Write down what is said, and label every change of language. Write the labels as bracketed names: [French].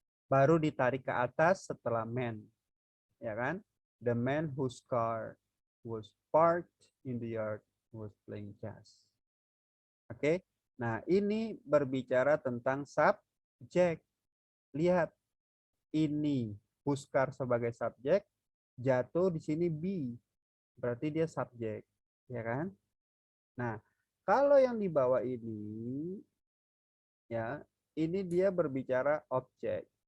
[Indonesian] Baru ditarik ke atas setelah man. Ya kan? [English] The man whose car was parked in the yard was playing chess. [Indonesian] Oke. Nah, ini berbicara tentang subjek. Lihat. Ini whose car sebagai subjek, jatuh di sini be. Berarti dia subjek. Ya kan? Nah, kalau yang di bawah ini ya, ini dia berbicara objek.